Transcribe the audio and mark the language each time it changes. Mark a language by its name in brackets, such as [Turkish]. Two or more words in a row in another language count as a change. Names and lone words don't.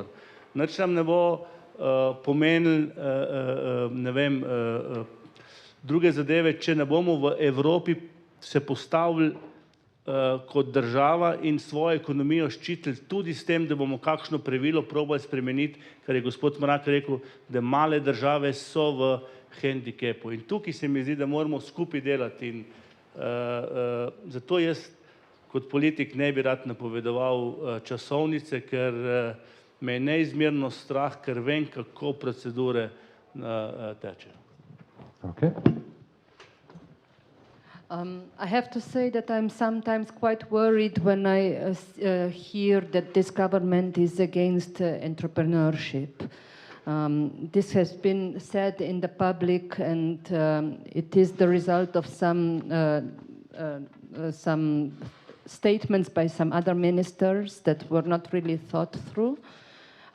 [Slovenian] Nič nam ne bo pomenil, ne vem, druge zadeve, če ne bomo v Evropi se postavili kot država in svojo ekonomijo ščitili tudi s tem, da bomo kakšno pravilo probali spremeniti, kar je gospod Mrak rekel, da male države so v hendikepu. In tukaj se mi zdi, da moramo skupaj delati. In zato jaz kot politik ne bi rad napovedoval časovnice, ker me je neizmerno strah, ker vem, kako procedure tečejo. [English] Okay. I have to say that I'm sometimes quite worried when I hear that this government is against entrepreneurship. This has been said in the public, and it is the result of some statements by some other ministers that were not really thought through.